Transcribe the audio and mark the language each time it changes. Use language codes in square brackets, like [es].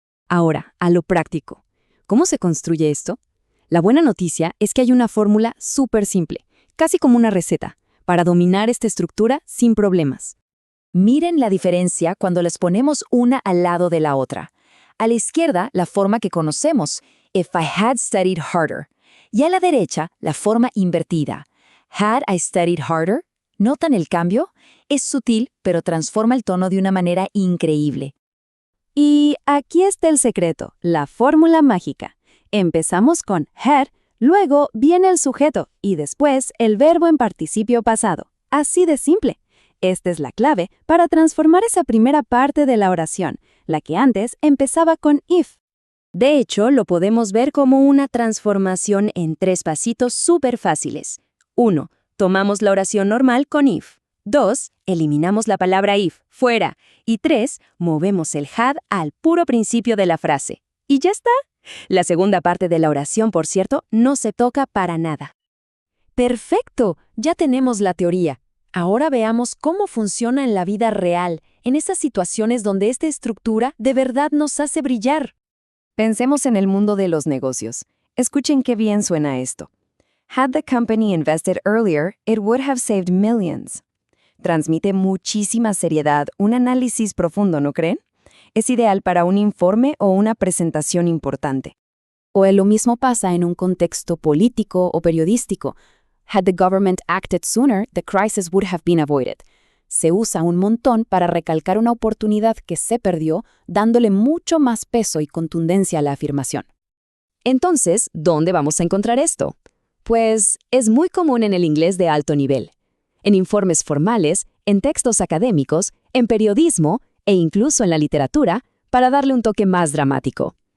[es] Ahora, a lo práctico. ¿Cómo se construye esto? La buena noticia es que hay una fórmula súper simple, casi como una receta, para dominar esta estructura sin problemas. Miren la diferencia cuando las ponemos una al lado de la otra. A la izquierda, la forma que conocemos, [en] if I had studied harder. [es] Y a la derecha, la forma invertida, [en] had I studied harder. [es] ¿Notan el cambio? Es sutil, pero transforma el tono de una manera increíble. Y aquí está el secreto, la fórmula mágica. Empezamos con had, luego viene el sujeto y después el verbo en participio pasado. Así de simple. Esta es la clave para transformar esa primera parte de la oración, la que antes empezaba con if. De hecho, lo podemos ver como una transformación en 3 pasitos súper fáciles. 1. Tomamos la oración normal con if. 2. Eliminamos la palabra if, fuera. Y 3. Movemos el had al puro principio de la frase. Y ya está. La segunda parte de la oración, por cierto, no se toca para nada. ¡Perfecto! Ya tenemos la teoría. Ahora veamos cómo funciona en la vida real, en esas situaciones donde esta estructura de verdad nos hace brillar. Pensemos en el mundo de los negocios. Escuchen qué bien suena esto. [en] Had the company invested earlier, it would have saved millions. [es] Transmite muchísima seriedad, un análisis profundo, ¿no creen? Es ideal para un informe o una presentación importante. O lo mismo pasa en un contexto político o periodístico. [en] Had the government acted sooner, the crisis would have been avoided. [es] Se usa un montón para recalcar una oportunidad que se perdió, dándole mucho más peso y contundencia a la afirmación. Entonces, ¿dónde vamos a encontrar esto? Pues es muy común en el inglés de alto nivel. En informes formales, en textos académicos, en periodismo e incluso en la literatura, para darle un toque más dramático.